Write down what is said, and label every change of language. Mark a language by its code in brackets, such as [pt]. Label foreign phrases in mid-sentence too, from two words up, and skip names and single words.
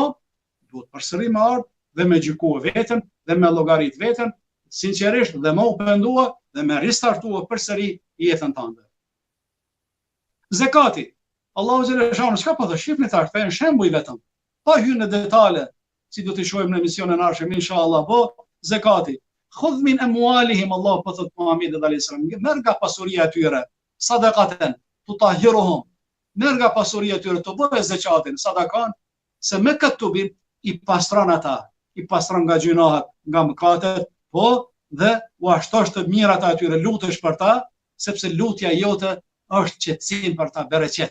[sq] Duhet përsëri me ardh dhe me gjyku veten dhe me llogarit veten, sinqerisht dhe me u pendua dhe me ristartua përsëri jetën tënde. Zekati. Allahu xhaleshano çka po thosh? Shihni tash, thën shembuj vetëm. Pa hyrë në detale si do të shohim në emisionin e ardhshëm inshallah, po zakati. [ar] خذ من أموالهم, [sq] Allah po thot Muhamedit [ar] عليه السلام, [sq] merr nga pasuria e tyre, [ar] صدقة تطهرهم. [sq] Merr nga pasuria e tyre, të bëj zakatin, sadakan, se me këtë tubim i pastron ata, i pastron nga gjunahet, nga mëkatet, po dhe u ashtosh të mirat atyre, lutesh për ta, sepse lutja jote është qetësim për ta, bereqet.